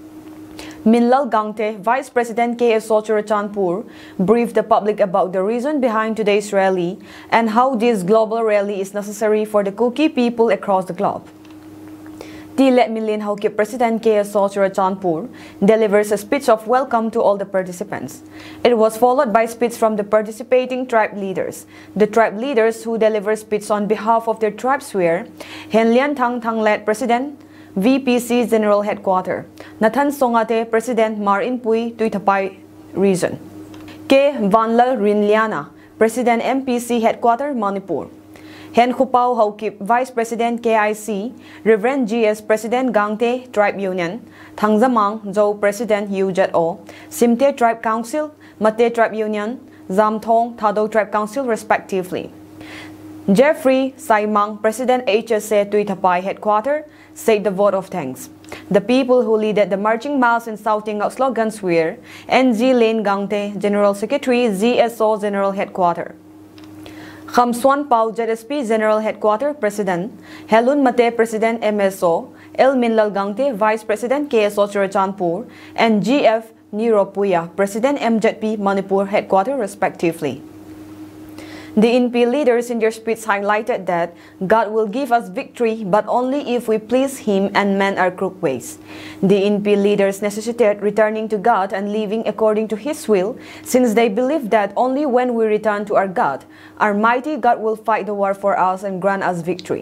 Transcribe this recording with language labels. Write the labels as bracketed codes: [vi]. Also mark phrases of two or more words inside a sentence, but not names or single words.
[en] Minlal Gangte, Vice President KSO Churachandpur, briefed the public about the reason behind today's rally and how this global rally is necessary for the Kuki people across the globe. Let Milin Hokip President KSO Churachandpur delivers a speech of welcome to all the participants. It was followed by speech from the participating tribe leaders. The tribe leaders who delivered speech on behalf of their tribes were Hen Lian Thang led President VPC General Headquarters, Nathan Songate, President Mar Inpui Tuitapai Region, K. Vanlal Rinliana, President MPC Headquarters Manipur, Hen Khupao Hokip, Vice President KIC, Reverend GS President Gangte Tribe Union, Thangzamang Zhou President UJO, Simte Tribe Council, Mate Tribe Union, Zamthong Thado Tribe Council respectively. Jeffrey Saimang, President HSA Tuitapai Headquarters, said the vote of thanks. The people who led the marching miles and shouting out slogans were NG Lane Gangte, General Secretary, ZSO General Headquarters, Khamswan Pau, ZSP General Headquarters President, Helun Mate, President MSO, El Minlal Gangte, Vice President KSO Churachandpur, and GF Niro Puya, President MZP Manipur Headquarters respectively. The INP leaders in their speech highlighted that God will give us victory, but only if we please Him and mend our crooked ways. The INP leaders necessitated returning to God and living according to His will, since they believe that only when we return to our God, our mighty God will fight the war for us and grant us victory.